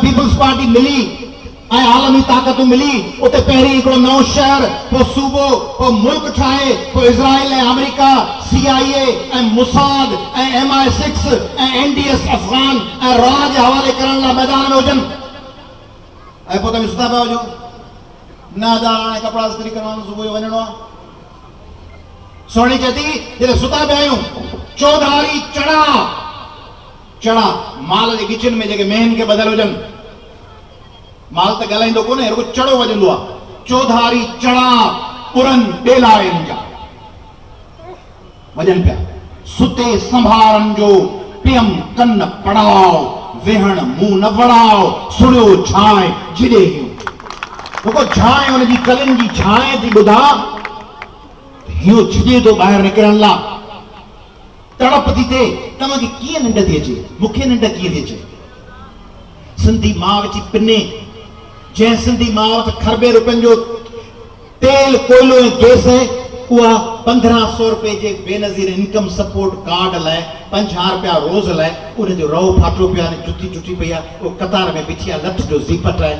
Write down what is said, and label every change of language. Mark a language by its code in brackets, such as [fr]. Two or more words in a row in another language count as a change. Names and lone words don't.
[sd] पीपल्स पार्टी मिली ऐं आलमी ताक़तूं मिली, उते पहिरीं हिकिड़ो नओं शहर, पोइ सूबो, पोइ मुल्क ठाहे, पोइ इज़राइल ऐं अमेरिका, CIA ऐं मुसाद ऐं MI6 ऐं NDS अफ़गान ऐं रॉ जे हवाले करण लाइ मैदान में हुजनि, ऐं पोइ तव्हां सुता पिया हुजो न अदा हाणे कपिड़ा इस्त्री करवाइणो, सुबुह जो वञिणो आहे। सोणी चए थी जॾहिं सुता पिया आहियूं, चौधारी चढ़ा चढ़ा माल जे गिचनि में जेके मेहन खे ॿधल हुजनि, माल त ॻाल्हाईंदो कोन्हे, रुॻो चढ़ो वॼंदो आहे। चौधारी चढ़ा पुरन ॿेला आहिनि जा वॼनि पिया, सुते संभारनि जो पियम कन पड़ाओ, वेहण मुंहुं न वड़ाओ, सुड़ियो छांइ जिॾे रुॻो छांइ हुनजी कलियुनि जी छांइ थी ॿुधा, हियो छिॼे थो ॿाहिरि निकिरण लाइ, तड़प थी थिए। तव्हांखे कीअं निंड थी अचे, मूंखे निंड कीअं थी अचे? सिंधी माउ वेठी पिने, जंहिं सिंधी माउ वटि खरबे रुपयनि जो तेल कोयलो ऐं गैस आहे, उहा 1500 रुपए जे बेनज़ीर इनकम सपोर्ट कार्ड लाइ 50 रुपया रोज़ लाइ उनजो रओ फाटो पिया, जुती जुटी पई आहे, उहो कतार में बिठी आहे, लठ जो ज़ीपट आहे।